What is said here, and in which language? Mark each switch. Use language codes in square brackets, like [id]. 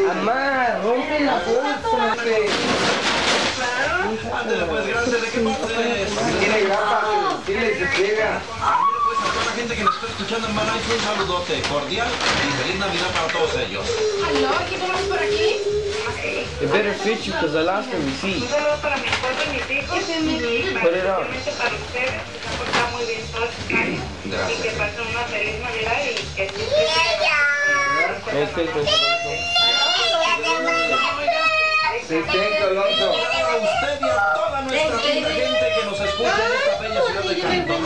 [es] Amar, rompe la bolsa. Ándale, pues, gracias. ¿De qué parte eres? Tiene grapa, dile se pega. Pues a toda la gente que nos está escuchando en Malaysia, un saludote cordial y feliz Navidad para todos ellos. ¿Aló? ¿Quién tenemos por aquí? [en] It better fit you because I lost the receipt. [es] Un saludo para mi esposo y mis hijos. [en] Put it on. [es] Especialmente para ustedes, que se han portado muy bien todos estos años. Gracias. Y que pasen una feliz Navidad y que [en] Merry Christmas, [es] Sí, tengo, Alonso. A usted y a toda nuestra linda gente que nos escucha en esta bella ciudad de Cantón.